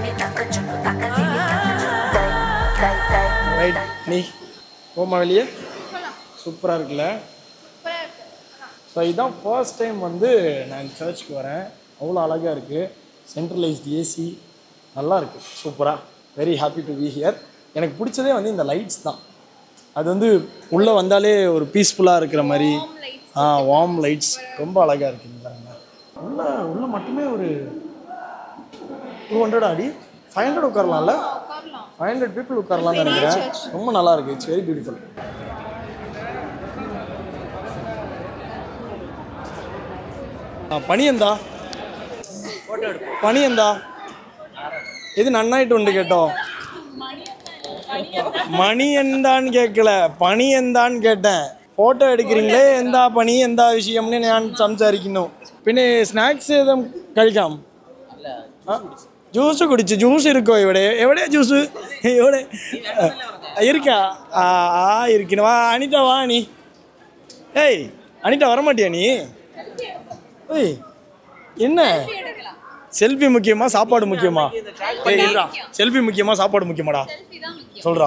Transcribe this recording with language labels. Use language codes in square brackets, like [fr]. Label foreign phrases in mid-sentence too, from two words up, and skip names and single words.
[ta] ரைட், நீ போமா வெளியே. சூப்பராக இருக்குல்ல. ஸோ இதுதான் [en] first time [ta] வந்து நான் சர்ச்சுக்கு வரேன். அவ்வளோ அழகாக இருக்குது. [en] centralized AC [ta] நல்லா இருக்குது, சூப்பராக. [en] very happy to be here. [ta] எனக்கு பிடிச்சதே வந்து இந்த லைட்ஸ் தான். அது வந்து உள்ளே வந்தாலே ஒரு பீஸ்ஃபுல்லாக இருக்கிற மாதிரி. [en] warm lights [ta] ரொம்ப அழகாக இருக்குங்களா. உள்ள மட்டுமே ஒரு 200 அடி, 500 உட்காரலாம்ல. 500 people உட்காரலாம்னு நினைக்கிறேன். ரொம்ப நல்லா இருக்குது. [en] it's very beautiful. [ml] പണിയെന്താ പണിയെന്താ ഇത് നന്നായിട്ട് ഉണ്ട് കേട്ടോ. மணி എന്താന്ന് കേക്കല, പണി എന്താന്ന് കേട്ടேன். ഫോട്ടോ എടുக்கிறீங்களே, എന്താ പണി എന്താ വിഷയംന്ന് ഞാൻ സംസാരിക്കുന്നു. പിന്നെ സ്നാക്സ് ഏതും കഴിക്കാം. ജ്യൂസ് കുടിച്ചു. ജ്യൂസ് ഇരിക്കോ ഇവിടെ? എവിടെയാ ജ്യൂസ്? [ta] ഇവിടെ இருக்கா? இருக்கணும். வா அனிதா, வா நீ. ஏய் அனிதா, வரமாட்டியா நீ? ஏய் என்ன செல்ஃபி முக்கியமா சாப்பாடு முக்கியமா? செல்ஃபி முக்கியமா சாப்பாடு முக்கியமாடா? சொல்றா.